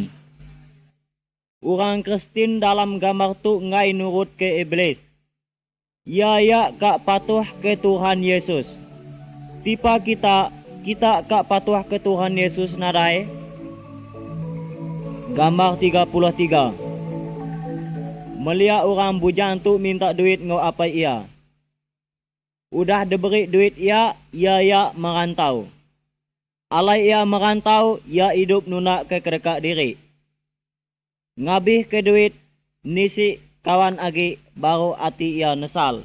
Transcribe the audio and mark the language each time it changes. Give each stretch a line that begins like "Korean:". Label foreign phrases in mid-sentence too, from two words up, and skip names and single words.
Iban: Orang Kristen dalam gambar tu ngai nurut ke iblis. Ya kak patuh ke Tuhan Yesus. Tipa kita kak patuh ke Tuhan Yesus nadai. Gambar 33. Melihat orang bujang tu minta duit ngau apa ia. Udah diberi duit ia merantau. Alai ia merantau, ia hidup nunak ke kedekak diri. Ngabih ke duit, nisi kawan agi, baru hati ia nesal.